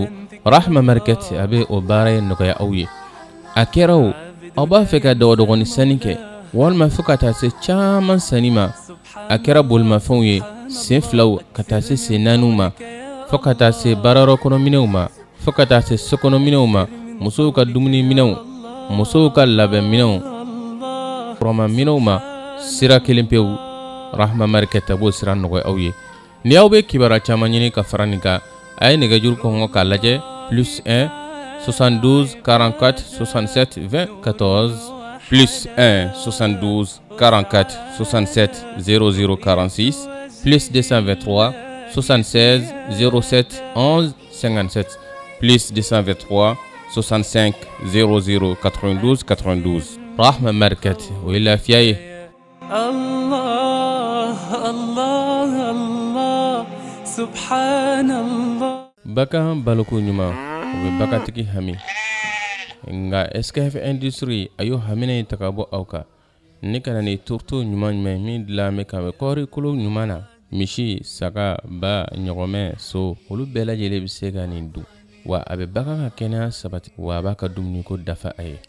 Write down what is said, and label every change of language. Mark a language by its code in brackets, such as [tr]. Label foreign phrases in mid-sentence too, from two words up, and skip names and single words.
[bm] Rahma Market a bɛ o baara ye nɔgɔya aw ye. A kɛra o aw b'a fɛ ka dɔgɔdɔgɔni sanni kɛ walima fo ka taa se caman sanni ma a kɛra bolimafɛnw ye sen filaw ka taa se sen naaniw ma fo ka taa se baarayɔrɔ kɔnɔ minɛnw ma fo ka taa se sokɔnɔ minɛnw ma musow ka dumuni minɛnw musow ka labɛn minɛnw kɔrɔma minɛnw ma sira kelen pewu. Rahma Market a b'o sira nɔgɔya aw ye. Ni aw bɛ kibaruya caman ɲini ka fara nin kan a ye nɛgɛjuru kɔngɔ k'a lajɛ plus 1 72 44 67 20 14 plus 1 72 44 67 00 46 plus 223 76 07 11 57 plus 223 65 00 92 92. Rahma Market o ye lafiya ye. [ar] الله الله الله سبحان الله. [bm] Bakan baloko ɲuman o bɛ bakatigi hami nka SKF Industrie a y'o hamina in ta ka bɔ aw kan ni kana ni turto ɲuman min dilan bɛ ka bɛ kɔɔri kolo ɲuman na misi saga ba ɲɔgɔmɛ so olu bɛɛ lajɛlen bɛ se ka nin dun wa a bɛ bagan ka kɛnɛya sabati wa a b'a ka dumuni ko dafa a ye.